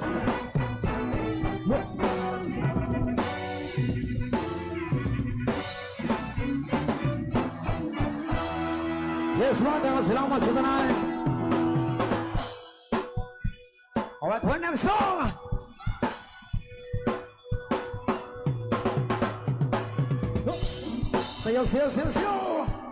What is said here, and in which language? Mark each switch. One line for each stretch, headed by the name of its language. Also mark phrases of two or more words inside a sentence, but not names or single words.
English: Yes,
Cebuano: mga salamat sa tanan.
English: Alright, one name song.
Cebuano: Sayo.